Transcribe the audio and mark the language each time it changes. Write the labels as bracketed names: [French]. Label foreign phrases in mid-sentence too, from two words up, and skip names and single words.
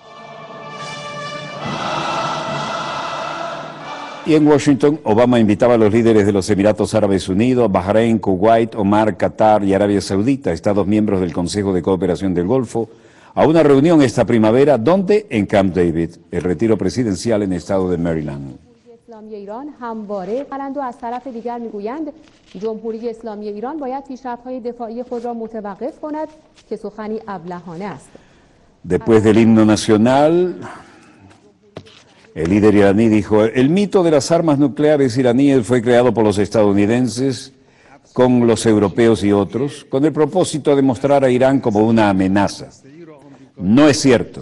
[Spanish] Y en Washington, Obama invitaba a los líderes de los Emiratos Árabes Unidos, Bahrein, Kuwait, Omán, Qatar y Arabia Saudita, Estados miembros del Consejo de Cooperación del Golfo, a una reunión esta primavera, donde en Camp David, el retiro presidencial en el estado de Maryland. [Persian] اسلامی ایران همواره کنند و از طرف دیگر میگویند جمهوری اسلامی ایران باید پیشرفت‌های دفاعی خود را متوقف کند که سخنی ابلهانه است. [Spanish] Después del himno nacional, el líder iraní dijo: el mito de las armas nucleares iraníes fue creado por los estadounidenses con los europeos y otros, con el propósito de mostrar a Irán como una amenaza. No es cierto.